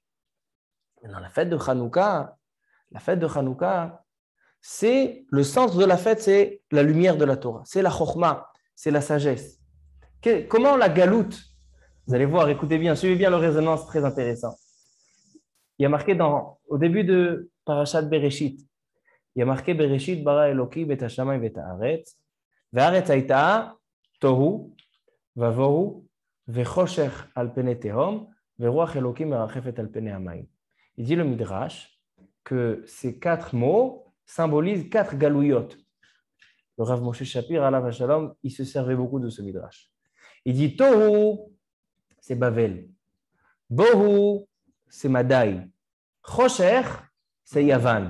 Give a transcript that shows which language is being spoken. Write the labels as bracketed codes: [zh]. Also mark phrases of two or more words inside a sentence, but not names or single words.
[fr] Dans la fête de Chanukah, c'est le centre de la fête, c'est la lumière de la Torah, c'est la chokhmah, c'est la sagesse. Comment la galoute? Vous allez voir, écoutez bien, suivez bien le raisonnement, c'est très intéressant. Il y a marqué au début de Parashat Bereshit, il y a marqué [he] בראשית ברא אלהים את השמים ואת הארץ והארץ היתה תהו ובהו וחשך על פני תהום ורוח אלהים מרחפת על פני המים. [fr] Il dit le Midrash que ces 4 mots symbolisent 4 galouyot. Le Rav Moshe Shapir, [he] עליו השלום, [fr] il se servait beaucoup de ce Midrash. Il dit Tohu, c'est Bavel. Bohu, c'est Madai. Chosher, c'est Yavan.